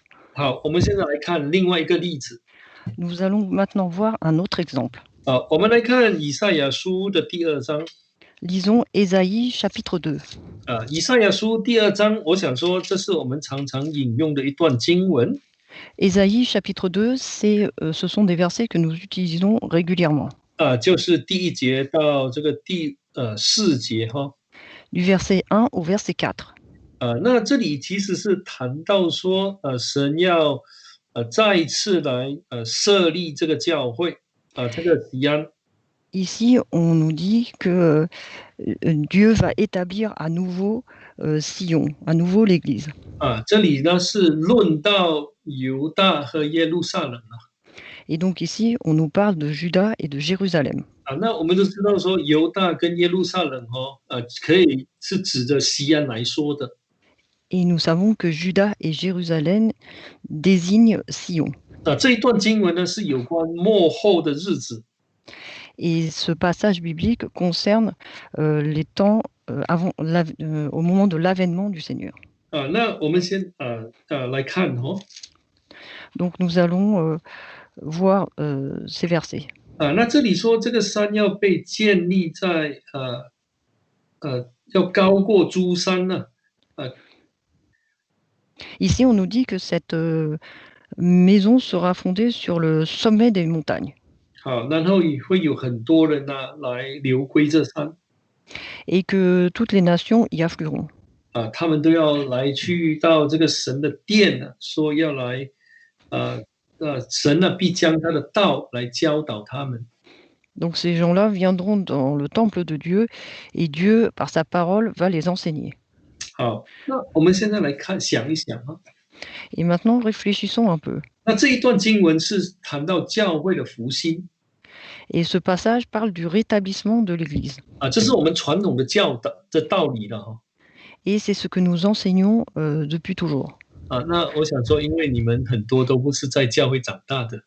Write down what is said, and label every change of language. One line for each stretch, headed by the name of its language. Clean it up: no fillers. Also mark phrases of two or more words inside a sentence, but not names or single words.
Chinese: 好，我们现在来看另外一个例子。
French: Nous allons maintenant voir un autre exemple.
Chinese: 我们来看以赛亚书的第2章。
French: Lisons Ésaïe chapitre 2.
Chinese: 以赛亚书第2章，我想说这是我们常常引用的一段经文。
French: Ésaïe chapitre 2, ce sont des versets que nous utilisons régulièrement.
Chinese: 就是第1节到这个第4节
French: Du verset 1 au verset 4.
Chinese: 那这里其实是谈到说神要再一次来设立这个教会这个西安。
French: Ici, on nous dit que Dieu va établir à nouveau Sion, à nouveau l'Église.
Chinese: 这里呢是论到犹大和耶路撒冷
French: Et donc ici, on nous parle de Juda et de Jérusalem.
Chinese: 那我们都知道说犹大跟耶路撒冷可以是指着西安来说的。
French: Et nous savons que Juda et Jérusalem désignent Sion.
Chinese: 这一段经文呢是有关末后的日子。
French: Et ce passage biblique concerne les temps au moment de l'avènement du Seigneur.
Chinese: 那我们先来看
French: Donc nous allons voir ces versets.
Chinese: 那这里说这个山要被建立在要高过诸山呢。
French: Ici, on nous dit que cette maison sera fondée sur le sommet des montagnes.
Chinese: 然后也会有很多人来流归这山。
French: Et que toutes les nations y afflueront.
Chinese: 他们都要来去到这个神的殿说要来神必将他的道来教导他们。
French: Donc ces gens-là viendront dans le temple de Dieu et Dieu, par sa parole, va les enseigner.
Chinese: 好，那我们现在来想一想
French: Et maintenant, réfléchissons un peu.
Chinese: 那这一段经文是谈到教会的复兴。
French: Et ce passage parle du rétablissement de l'Église.
Chinese: 这是我们传统的教导的道理了
French: Et c'est ce que nous enseignons depuis toujours.
Chinese: 那我想说，因为你们很多都不是在教会长大的。